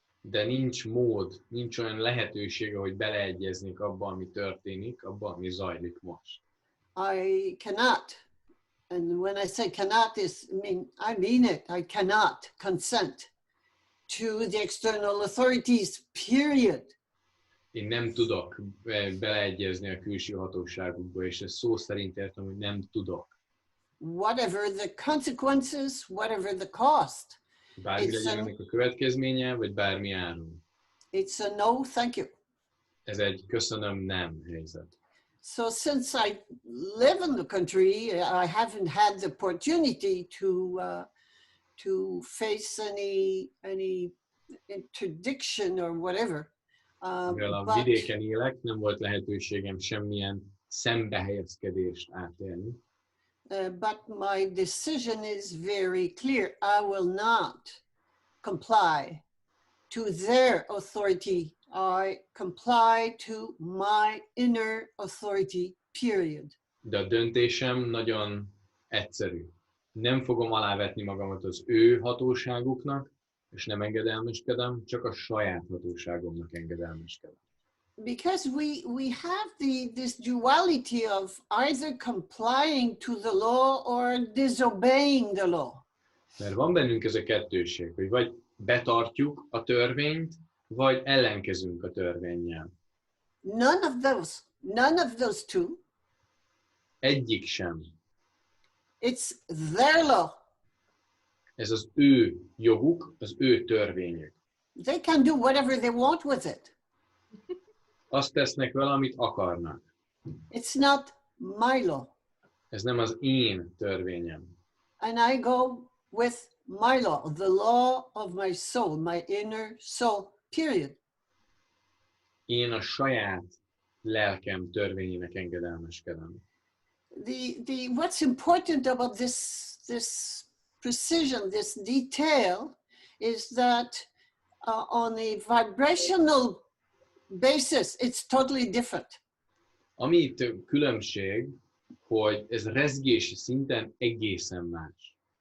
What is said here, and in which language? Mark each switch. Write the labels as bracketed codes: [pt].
[hu] De nincs mód, nincs olyan lehetősége, hogy beleegyeznék abba, ami történik, abba, ami zajlik most. [en] I cannot, and when I say cannot, I mean it. I cannot consent to the external authorities, period. [hu] Én nem tudok beleegyezni a külső hatóságokba, és ez szó szerint értem, hogy nem tudok. [en] Whatever the consequences, whatever the cost. [hu] Bármi legyen ennek a következménye, vagy bármi áron. [en] It's a no, thank you. [hu] Ez egy köszönöm, nem helyzet. [en] So since I live in the country, I haven't had the opportunity to face any interdiction or whatever. [hu] Mivel a vidéken élek, nem volt lehetőségem semmilyen szembehelyezkedést átélni. [en] But my decision is very clear. I will not comply to their authority. I comply to my inner authority, period. [hu] De a döntésem nagyon egyszerű. Nem fogom alávetni magamat az ő hatóságuknak, és nem engedelmeskedem, csak a saját hatóságomnak engedelmeskedem. [en] Because we have this duality of either complying to the law or disobeying the law. [hu] Mert van bennünk ez a kettőség, hogy vagy betartjuk a törvényt, vagy ellenkezünk a törvénnyel. [en] None of those two. [hu] Egyik sem. [en] It's their law. [hu] Ez az ő joguk, az ő törvényük. [en] They can do whatever they want with it. [hu] Azt tesznek vele, amit akarnak. [en] It's not my law. [hu] Ez nem az én törvényem. [en] And I go with my law, the law of my soul, my inner soul, period. [hu] Én a saját lelkem törvényének engedelmeskedem. [en] What's important about this precision, this detail, is that on a vibrational basis, it's totally different. [hu] Ami itt különbség, hogy ez rezgési szinten egészen más.